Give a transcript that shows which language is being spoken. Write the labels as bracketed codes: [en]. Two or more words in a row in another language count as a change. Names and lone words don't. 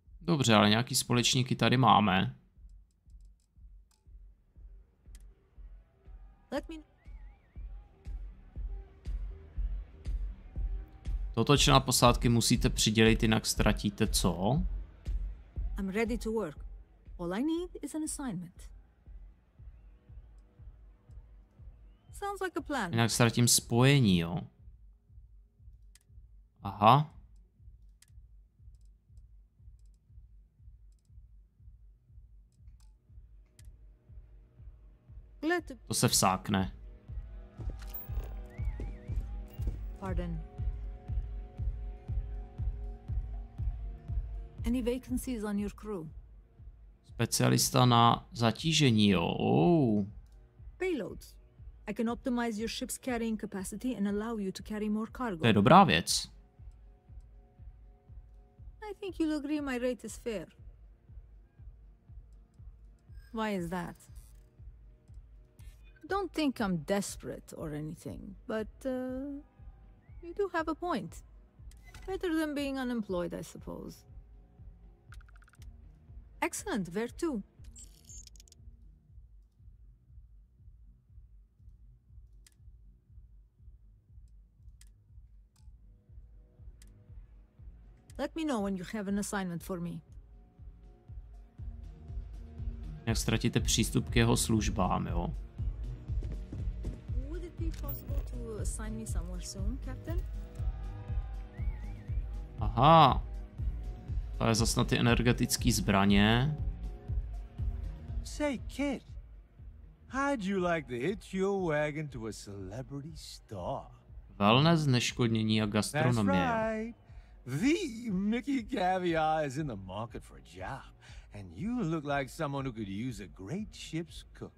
[cs] Dobře, ale nějaký společníky tady máme. Toto člena posádky musíte přidělit, jinak ztratíte co? [en] I'm ready to work. All I need is an assignment. Sounds like a plan. [cs] Jinak ztratím spojení, jo. Aha. To se vsákne. Pardon. [en] Any vacancies on your crew? [cs] Specialista na zatížení, jo. [en] Oh. Payloads. I can optimize your ship's carrying capacity and allow you to carry more cargo. [cs] To je dobrá věc. [en] I think you'll agree my rate is fair. Why is that? Don't think I'm desperate or anything, but you do have a point. Better than being unemployed, I suppose. Excellent, where to? Let me know when you have an assignment for me. [cs] Jak ztratíte přístup k jeho službám, jo? [en] Would it be possible to assign me somewhere soon, Captain? [cs] Aha. To je zase na ty energetické zbraně. [en] Say, kid, how'd you like to hitch your wagon to a celebrity star? [cs] Wellness, zneškodnění a gastronomie. [en] That's right. The Mickey Caviar is in the market for a job, and you look like someone who could use a great ship's cook.